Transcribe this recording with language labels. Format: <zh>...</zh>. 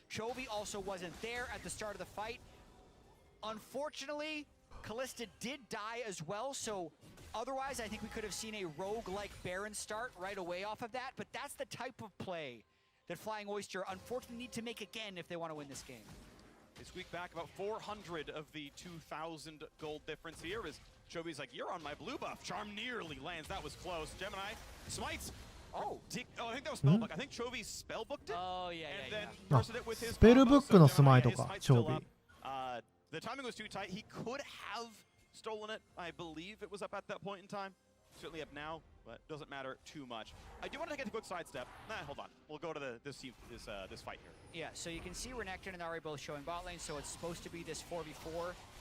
<en>Chovy also wasn't there at the start of the fight. Unfortunately, Callista did die as well, so otherwise I think we could have seen a rogue-like Baron start right away off of that, but that's the type of play that Flying Oyster unfortunately need to make again if they want to win this game. They squeak back about 400 of the 2,000 gold difference here as Chovy's like, you're on my blue buff. Charm nearly lands. That was close. Gemini smites. Oh, I think that was spellbook. I think Chovy spellbooked it. Oh, yeah, and then bursted it with his</en> <ja>スペルブックのスマイトか、チョビ。</ja> <en>The timing was too tight. He could have stolen it. I believe it was up at that point in time. Certainly up now, but doesn't matter too much. I do want to take a quick sidestep. Hold on. We'll go to this fight here. Yeah, so you can see Renekton and Ahri both showing bot lane, so it's supposed to be this 4v4.</en>